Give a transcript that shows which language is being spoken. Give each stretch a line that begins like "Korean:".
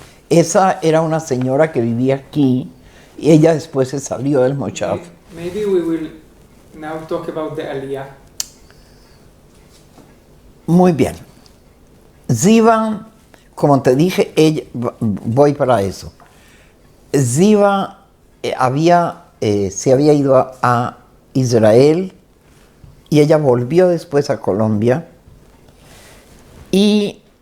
Spanish: Esa era una señora que vivía aquí y ella después se salió del moshav.
English: Maybe we will now talk about the Aliyah.
Spanish: Muy bien. Ziva, como te dije, voy para eso. Ziva se había ido a Israel y ella volvió después a Colombia y...